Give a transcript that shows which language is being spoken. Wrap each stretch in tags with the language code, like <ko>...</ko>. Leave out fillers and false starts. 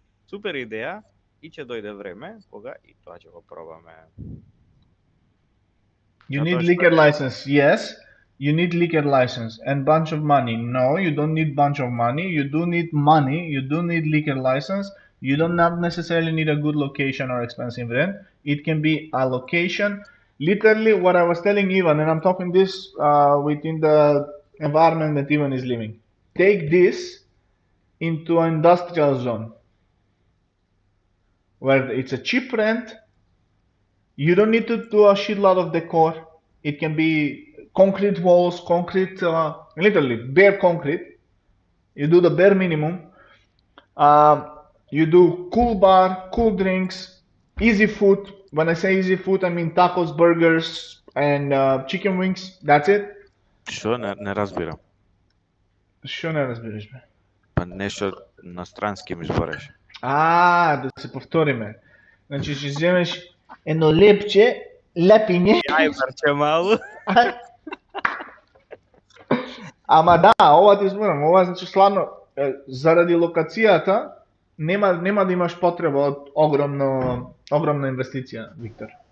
<mk>супер идеја и ќе дојде време кога и тоа ќе го пробаме.</mk> <en>You need liquor license, yes. You need liquor license and bunch of money. No, you don't need bunch of money. You do need money. You do need liquor license. You do not necessarily need a good location or expensive rent. It can be a location. Literally, what I was telling Ivan, and I'm talking this within the environment that Ivan is living. Take this into an industrial zone where it's a cheap rent. You don't need to do a shitload of decor. It can be concrete walls, literally bare concrete. You do the bare minimum. You do cool bar, cool drinks, easy food. When I say easy food, I mean tacos, burgers, and chicken wings. That's it.</en> <mk>Што не разбирам. Што не разбираш бе? Па нешто на странски ми збореш. Да се повториме. Значи ќе земеш едно лепче, лепиње. Ај парче мало. Ама да, ова ти зборам, ова значи славно заради локацијата нема да имаш потреба од огромна инвестиција, Виктор.</mk>